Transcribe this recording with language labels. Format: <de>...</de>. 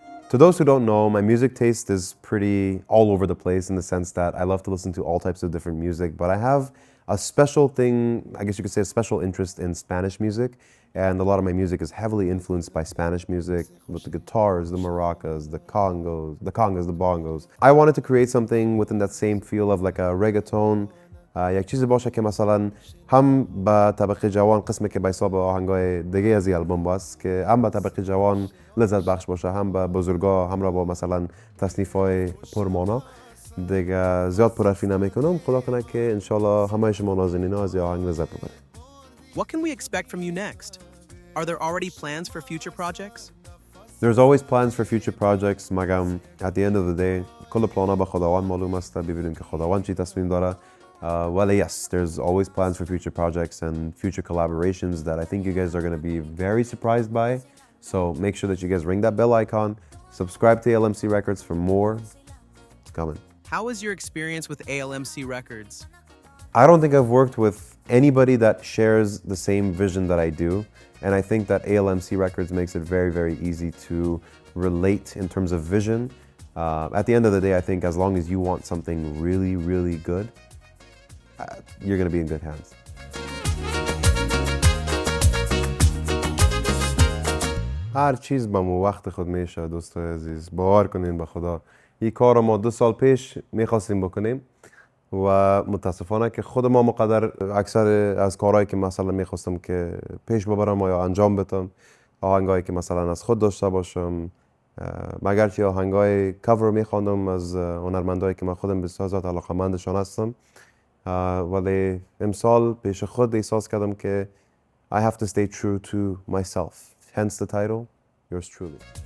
<en>To those who don't know, my music taste is pretty all over the place in the sense that I love to listen to all types of different music, but I have a special thing, I guess you could say a special interest in Spanish music, and a lot of my music is heavily influenced by Spanish music with the guitars, the maracas, the congas, the bongos. I wanted to create something within that same feel of like a reggaeton.</en> <fa>یک چیزی باشه که مثلا هم با طبقه جوان قسمی که به حساب آهنگای دیگه از این آلبوم باست که هم با طبقه جوان لذت بخش باشه هم با بزرگا همراه با مثلا تصنیف‌های پرمانا دیگه زیاد پرحرفی نمیکنم خدا کنه که انشالله همه شما نازنینا از این آهنگ لذت ببرید.</fa> <en>What can we expect from you next? Are there already plans for future projects? There's always plans for future projects.</en> <fa>مگم</fa> <en>at the end of the day</en> <fa>کل پلانا به خداوند معلوم است ببینیم که خداوند چی تصمیم داره.</fa> <en>Well, yes, there's always plans for future projects and future collaborations that I think you guys are going to be very surprised by. So make sure that you guys ring that bell icon, subscribe to ALMC Records for more. It's coming. How was your experience with ALMC Records? I don't think I've worked with anybody that shares the same vision that I do. And I think that ALMC Records makes it very, very easy to relate in terms of vision. At the end of the day, I think as long as you want something really, really good, you're going to be in good hands.</en> <fa>هر چیز به مو وقت خود میشه دوستای عزیز باور کنین به خدا این کار رو ما 2 سال پیش میخواستیم بکنیم و متاسفانه که خود ما مقدر اکثر از کارهایی که مثلا میخواستم که پیش ببرم یا انجام بدم آهنگایی که مثلا از خود داشته باشم مگر که آهنگای کاور میخواندم از هنرمندایی که من خودم بسیار زیاد علاقه‌مندشان هستم ولی امسال پیش خود احساس کردم که</fa> <en>I have to stay true to myself. Hence the title, yours truly.</en>